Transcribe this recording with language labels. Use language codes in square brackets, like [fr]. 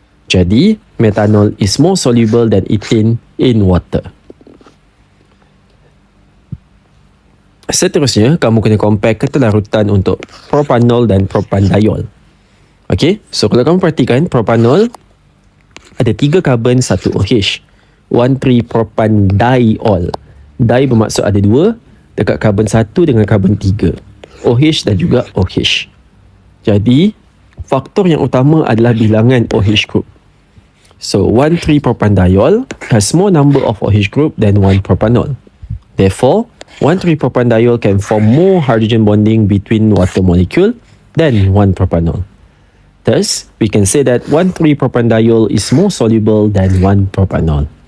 [ms] Jadi, [en] metanol is more soluble than ethane in water. [ms] Seterusnya, kamu kena compare ketelarutan untuk propanol dan propandiol. [en] Okay, so [ms] kalau kamu perhatikan, propanol ada 3 karbon, 1 OH. 1,3-propandiol. Di bermaksud ada 2 dekat karbon 1 dengan karbon 3. OH dan juga OH. Jadi, faktor yang utama adalah bilangan OH group. [en] So, 1,3-propandiol has more number of OH group than 1-propanol. Therefore, 1,3-propandiol can form more hydrogen bonding between water molecule than 1-propanol. Thus, we can say that 1,3-propandiol is more soluble than 1-propanol.